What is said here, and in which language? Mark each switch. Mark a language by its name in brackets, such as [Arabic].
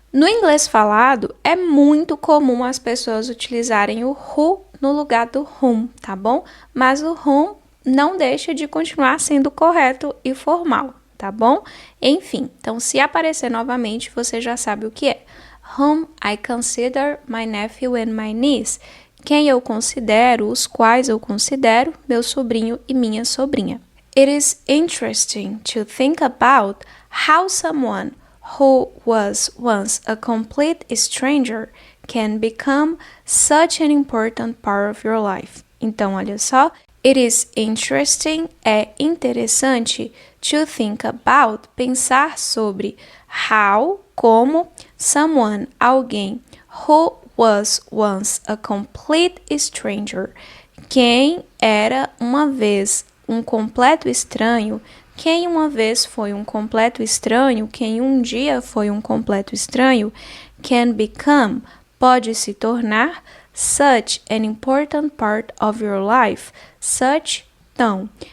[Portuguese] No inglês falado, é muito comum as pessoas utilizarem o who no lugar do whom, tá bom? Mas o whom não deixa de continuar sendo correto e formal, tá bom? Enfim, então se aparecer novamente, você já sabe o que é. [English] Whom I consider my nephew and my niece. [Portuguese] Quem eu considero, os quais eu considero, meu sobrinho e minha sobrinha. [English] It is interesting to think about how someone who was once a complete stranger can become such an important part of your life. [Portuguese] Então, olha só. [English] It is interesting, [Portuguese] é interessante, [English] to think about, [Portuguese] pensar sobre, [English] how, [Portuguese] como, [English] someone, [Portuguese] alguém, [English] who was once a complete stranger, [Portuguese] quem era uma vez um completo estranho, quem uma vez foi um completo estranho, quem um dia foi um completo estranho, [English] can become, [Portuguese] pode se tornar, [English] such an important part of your life, such, [Portuguese] tão,